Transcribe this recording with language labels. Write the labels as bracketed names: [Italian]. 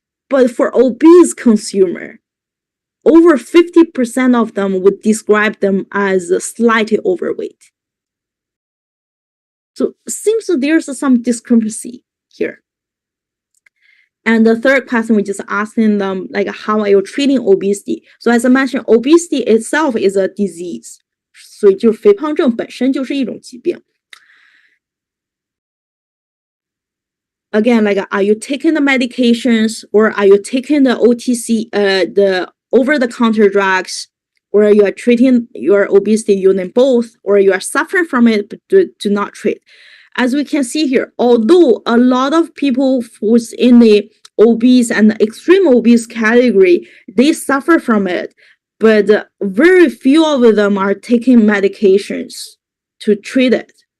[English] But for obese consumer, over 50% of them would describe them as slightly overweight. So it seems there's some discrepancy here. And the third question, we just asking them, like, how are you treating obesity? So as I mentioned, obesity itself is a disease. [Chinese] 所以就是肥胖症本身就是一种疾病。 [English] Again, like, are you taking the medications, or are you taking the OTC, the over-the-counter drugs, or you are treating your obesity using both, or you are suffering from it but do not treat? As we can see here, although a lot of people who's in the obese and the extreme obese category, they suffer from it, but very few of them are taking medications to treat it.